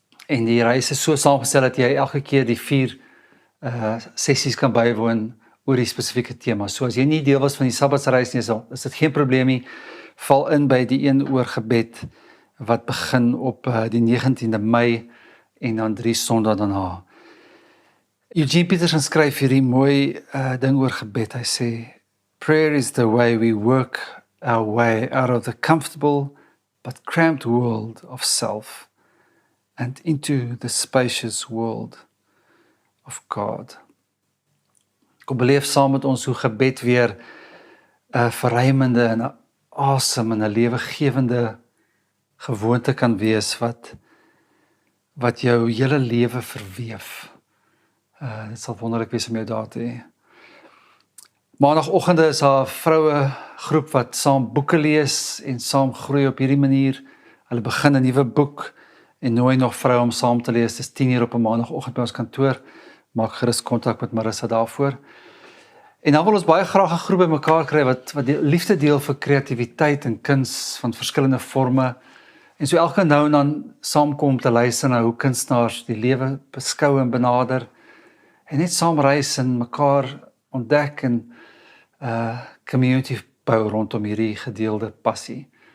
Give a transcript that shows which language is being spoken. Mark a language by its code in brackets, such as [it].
[af] En die reis is so saamgestel dat jy elke keer die 4 sessies kan bywoon oor die spesifieke tema. So as jy nie deel was van die Sabbatsreis nie, is dit geen probleem nie. Val in by die een oor gebed wat begin op die 19de Mei en dan 3 Sondae daarna. Eugene Peterson skryf hierdie mooi ding oor gebed. Hy sê, [en] prayer is the way we work our way out of the comfortable but cramped world of self and into the spacious world of God. [af] Kom beleef saam met ons hoe gebed weer 'n verruimende en 'n asem en 'n lewegewende gewoonte kan wees wat wat jou hele lewe verweef. Dit sal wonderlik wees om jou daar te hê. Maandagoggende is daar 'n vroue groep wat saam boeke lees en saam groei op hierdie manier. Hulle begin 'n nuwe boek en nooi nog vroue om saam te lees. Dis 10:00 op 'n maandagoggend by ons kantoor. Maak gerus kontak met Marissa daarvoor. En dan wil ons baie graag 'n groep bymekaar kry wat die liefde deel vir kreatiwiteit en kuns van verskillende forme. En so elke nou en dan saamkom om te luister na hoe kunstenaars die lewe beskou en benader. En net saam reis en mekaar ontdek en community bou rondom hierdie gedeelde passie.